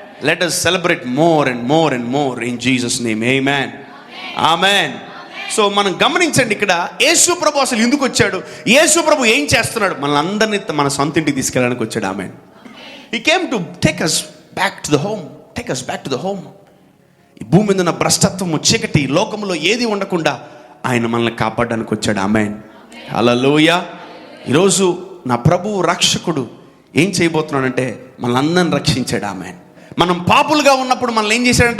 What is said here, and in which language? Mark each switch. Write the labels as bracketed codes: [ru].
[en] Let us celebrate more and more in Jesus name. Amen. [te] So మనం గమనించండి, ఇక్కడ యేసు ప్రభు అసలు ఎందుకు వచ్చాడు, యేసు ప్రభు ఏం చేస్తున్నాడు? మనల్ని మన సొంత ఇంటికి తీసుకెళ్ళడానికి వచ్చాడు. Amen. [en] He came to take us back to the home. [te] ఈ భూమి మీద ఉన్న భ్రష్టత్వము, చీకటి, లోకంలో ఏది ఉండకుండా ఆయన మనల్ని కాపాడడానికి వచ్చాడు. ఆమెన్. హల్లెలూయా. ఈరోజు నా ప్రభువు రక్షకుడు ఏం చేయబోతున్నాడంటే మనల్ని రక్షించాడు. ఆమెన్. మనం పాపులుగా ఉన్నప్పుడు మనల్ని ఏం చేశాడంట?